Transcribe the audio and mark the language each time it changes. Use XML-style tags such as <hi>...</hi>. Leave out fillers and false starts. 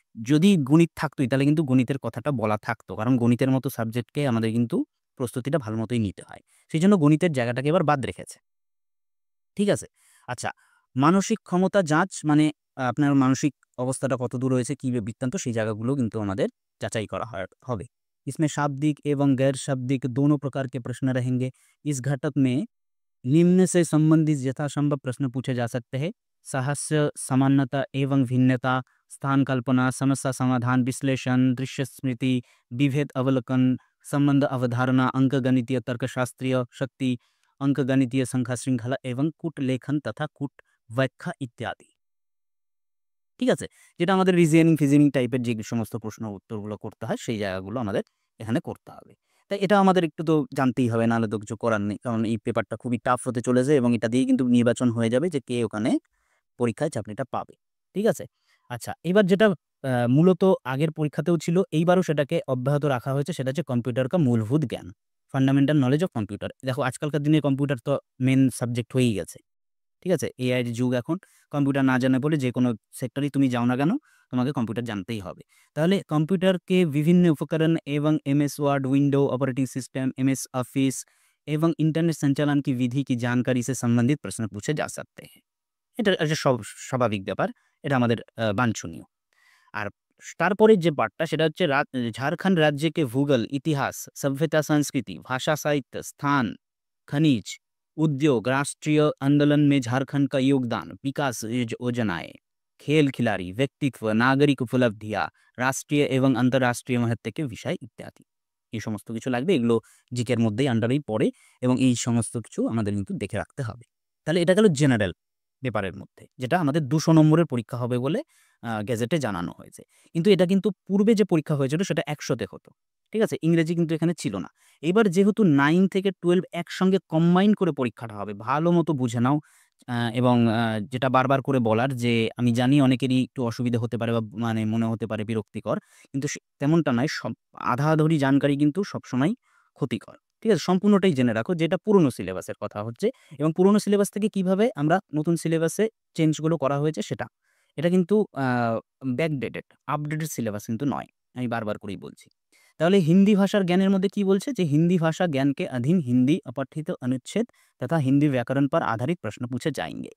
<bn>যদি গণিত থাকতোই তাহলে কিন্তু গণিতের কথাটা বলা থাকতো, কারণ গণিতের মতো সাবজেক্টকে আমাদের কিন্তু প্রস্তুতিটা ভালো মতোই নিতে হয়। সেই জন্য গণিতের জায়গাটাকে এবার বাদ রেখেছে। ঠিক আছে? আচ্ছা, মানসিক ক্ষমতা যাঁচ মানে আপনার মানসিক অবস্থাটা কতদূর রয়েছে, কি বৃত্তান্ত, সেই জায়গাগুলো কিন্তু আমাদের যাচাই করা হবে।</bn> <hi>इसमें शाब्दिक एवं गैर शाब्दिक दोनों प्रकार के प्रश्न रहेंगे। इस घटक में निम्न से संबंधित यथासंभव प्रश्न पूछे जा सकते हैं। साहस्य, समानता एवं भिन्नता, स्थान कल्पना, समस्या समाधान, विश्लेषण, दृश्य स्मृति, विभेद अवलोकन, संबंध अवधारणा, अंकगणितीय तर्कशास्त्रीय शक्ति, अंकगणितीय संख्या श्रृंखला एवं कूट लेखन तथा कूट व्याख्या इत्यादि।</hi> <bn>ঠিক আছে? যেটা আমাদের রিজনিং টাইপের যে সমস্ত প্রশ্ন উত্তরগুলো করতে হয়, সেই জায়গাগুলো আমাদের এখানে করতে হবে। তাই এটা আমাদের একটু তো জানতেই হবে, নাহলে তো কিছু করার নেই। কারণ এই পেপারটা খুবই টাফ হতে চলেছে এবং এটা দিয়েই কিন্তু নির্বাচন হয়ে যাবে যে কে ওখানে পরীক্ষায় চাকরিটা পাবে। ঠিক আছে? আচ্ছা, এবার যেটা মূলত আগের পরীক্ষাতেও ছিল, এইবারও সেটাকে অব্যাহত রাখা হয়েছে, সেটা হচ্ছে কম্পিউটার কা মূলভূত জ্ঞান, ফান্ডামেন্টাল নলেজ অফ কম্পিউটার। দেখো আজকালকার দিনে কম্পিউটার তো মেইন সাবজেক্ট হয়েই গেছে। ঠিক আছে? এআই এর যুগ এখন। কম্পিউটার না জানা বলে যেকোনো সেক্টরেই তুমি যাও না কেন, তোমাকে কম্পিউটার জানতেই হবে। তাহলে</bn> <hi>कम्प्यूटर के विभिन्न उपकरण एवं MS word, window operating system, MS office एवं इंटरनेट संचालन की विधि की जानकारी से संबंधित प्रश्न पूछे जा सकते हैं।</hi> <bn>এটা একটা স্বাভাবিক ব্যাপার। এটা আমাদের বাঞ্ছনীয়। আর তারপরের যে পার্টটা সেটা হচ্ছে ঝাড়খণ্ড</bn> <hi>राज्य के भूगोल, इतिहास, सभ्यता, संस्कृति, भाषा, साहित्य, स्थान, खनिज, उद्योग, राष्ट्रीय आंदोलन में झारखंड का योगदान, विकास योजनाएं, खेल खिलाड़ी, व्यक्तित्व, नागरिक उपलब्धियां, राष्ट्रीय एवं अंतर्राष्ट्रीय महत्व के विषय इत्यादि।</hi> <bn>এই সমস্ত কিছু লাগবে, এগুলো জিকের মধ্যেই আন্ডারেই পড়ে এবং এই সমস্ত কিছু আমাদের কিন্তু দেখে রাখতে হবে। তাহলে এটা গেল জেনারেল পেপারের মধ্যে, যেটা আমাদের 200 নম্বরের পরীক্ষা হবে বলে গেজেটে জানানো হয়েছে। কিন্তু এটা কিন্তু পূর্বে যে পরীক্ষা হয়েছিল সেটা 100-তে হতো। ঠিক আছে? ইংরেজি কিন্তু এখানে ছিল না। এবার যেহেতু 9 থেকে 12 একসঙ্গে কম্বাইন করে পরীক্ষাটা হবে, ভালো মতো বুঝে নাও। এবং যেটা বারবার করে বলার যে আমি জানি অনেকেরই একটু অসুবিধা হতে পারে বা মানে মনে হতে পারে বিরক্তিকর। কিন্তু তেমনটা নয়। আধাআধি জানকারি কিন্তু সবসময় ক্ষতিকর। ঠিক আছে? সম্পূর্ণটাই জেনে রাখো, যেটা পুরনো সিলেবাসের কথা হচ্ছে এবং পুরনো সিলেবাস থেকে কিভাবে আমরা নতুন সিলেবাসে চেঞ্জগুলো করা হয়েছে সেটা। এটা কিন্তু ব্যাকডেটেড, আপডেটেড সিলেবাস কিন্তু নয়। আমি বারবার করেই বলছি। তাহলে হিন্দি ভাষার জ্ঞানের মধ্যে কি বলছে যে</bn> <hi>हिंदी भाषा ज्ञान के अधीन हिंदी अपठित अनुच्छेद तथा हिंदी व्याकरण पर आधारित प्रश्न पूछे जाएंगे।</hi>